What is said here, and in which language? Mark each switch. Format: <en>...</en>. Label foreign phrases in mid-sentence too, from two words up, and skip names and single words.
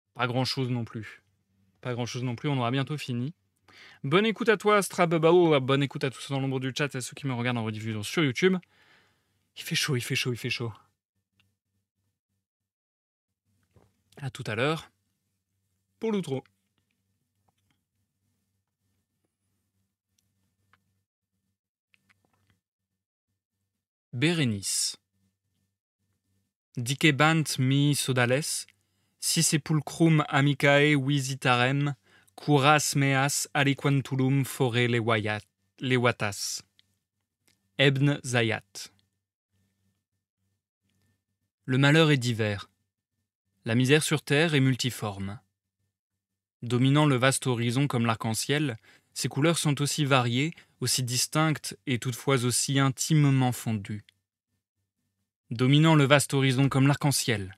<fr>Pas grand-chose non plus, on aura bientôt fini. Bonne écoute à toi, Strababao. Bonne écoute à tous ceux dans l'ombre du chat et à ceux qui me regardent en rediffusion sur YouTube. Il fait chaud, il fait chaud, il fait chaud. À tout à l'heure pour l'outro. Bérénice.</fr> <la>Dicebant mi sodales, si sepulcrum amicae visitarem, curas meas aliquantulum fore levatas.</la> <fr>Ebn Zayat. Le malheur est divers. La misère sur terre est multiforme. Dominant le vaste horizon comme l'arc-en-ciel, ses couleurs sont aussi variées, aussi distinctes et toutefois aussi intimement fondues. Dominant le vaste horizon comme l'arc-en-ciel.</fr>